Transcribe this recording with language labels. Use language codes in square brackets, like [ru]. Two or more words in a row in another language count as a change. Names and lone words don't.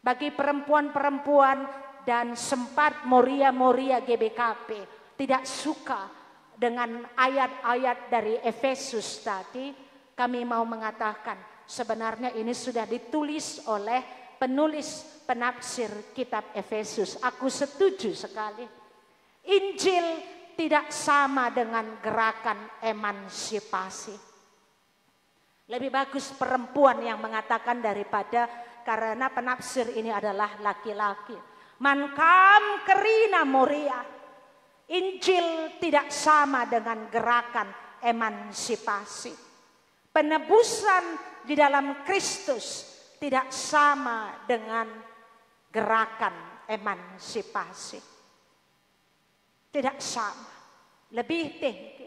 [id] bagi perempuan-perempuan dan sempat Moria GBKP tidak suka dengan ayat-ayat dari Efesus tadi, kami mau mengatakan sebenarnya ini sudah ditulis oleh penulis penafsir kitab Efesus. Aku setuju sekali. Injil tidak sama dengan gerakan emansipasi. Lebih bagus perempuan yang mengatakan daripada, karena penafsir ini adalah laki-laki. [btx] Mankam kerina Moria. [id] Injil tidak sama dengan gerakan emansipasi. Penebusan di dalam Kristus tidak sama dengan gerakan emansipasi. Tidak sama. Lebih tinggi.